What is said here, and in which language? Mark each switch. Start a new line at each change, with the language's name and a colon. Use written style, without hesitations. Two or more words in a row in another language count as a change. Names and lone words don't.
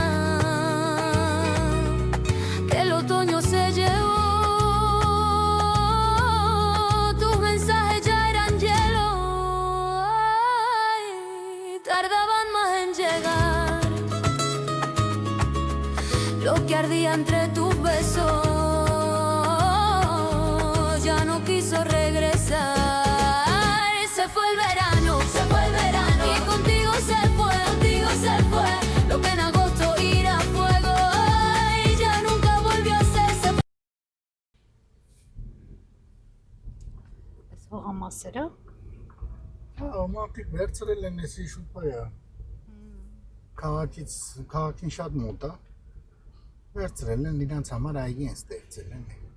Spanish: que el otoño se llevó, tus mensajes ya eran hielo, ay, tardaban más en llegar, lo que ardía entre tus besos ya no quiso regresar. Se fue el verano, y contigo se fue, lo que en agosto era fuego, ay, ya nunca volvió a ser.
Armenian: Այս հողամասերը Հա, մարդիկ վերցրել են էսի շուպայա։ Քաղաքին շատ մոտ է։ Վերցրել են իրանց համար այգի են ստեղծել են։